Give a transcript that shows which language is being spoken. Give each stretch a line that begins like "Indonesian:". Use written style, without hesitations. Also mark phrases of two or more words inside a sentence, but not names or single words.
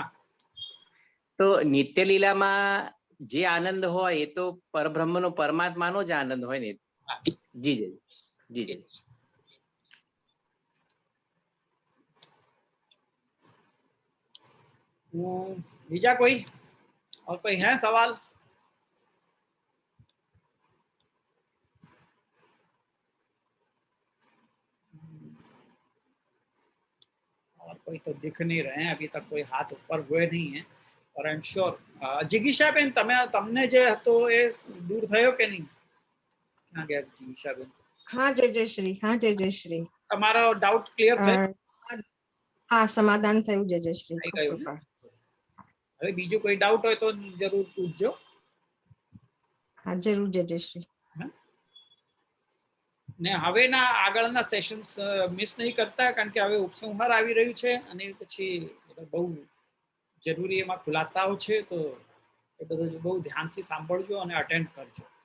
Gujarati: તો નિત્ય લીલામાં જે આનંદ હોય એ તો પરબ્રહ્મનો પરમાત્માનો જ આનંદ હોય ને? જી જી.
Hindi: बीजा कोई और कोई है सवाल? और कोई तो दिख नहीं रहे हैं, अभी तक कोई हाथ ऊपर हुए नहीं है.
Gujarati: और
English: I am sure
Gujarati: જિગીશાબેન તમને જે હતો એ દૂર થયો કે નહીં? ક્યાં ગયા जिगीशाबेन? હા જય જય શ્રી. હા જય જય શ્રી. તમારો ડાઉટ ક્લિયર થયો? હા સમાધાન થયું જય જય શ્રી. થઈ ગયું ને? હવે બીજો કોઈ ડાઉટ હોય તો જરૂર પૂછજો. હા જરૂર જય જય શ્રી. ને હવેના આગળના સેશન્સ મિસ નહીં કરતા, કારણ કે હવે ઉપસંહાર આવી રહ્યું છે અને પછી બહુ જરૂરી એમાં ખુલાસાઓ છે, તો એ બધું બહુ ધ્યાનથી સાંભળજો અને અટેન્ડ કરજો.